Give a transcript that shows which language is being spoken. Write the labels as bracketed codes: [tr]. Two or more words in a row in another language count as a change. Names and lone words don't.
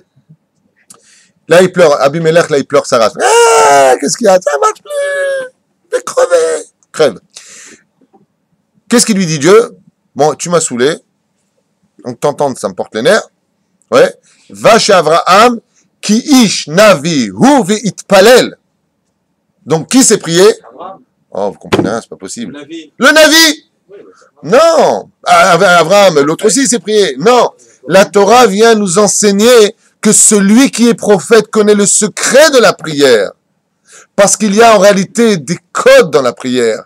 [fr] Là, il pleure. Abimelech, là, il pleure sa race. Ah, qu'est-ce qu'il y a? Ça marche plus. Je vais crever. Crève. Qu'est-ce qu'il lui dit Dieu? Bon, tu m'as saoulé. Donc, t'entendre, ça me porte les nerfs. Ouais. Va chez Abraham, [he] כי איש נביא הוא ויתפלל. [fr] Donc, qui s'est prié? Abraham, Oh, vous comprenez rien, c'est pas possible. Navi. Le Navi! Oui, mais ça va. Non! Abraham, l'autre aussi s'est prié. Non! La Torah vient nous enseigner que celui qui est prophète connaît le secret de la prière. Parce qu'il y a en réalité des codes dans la prière.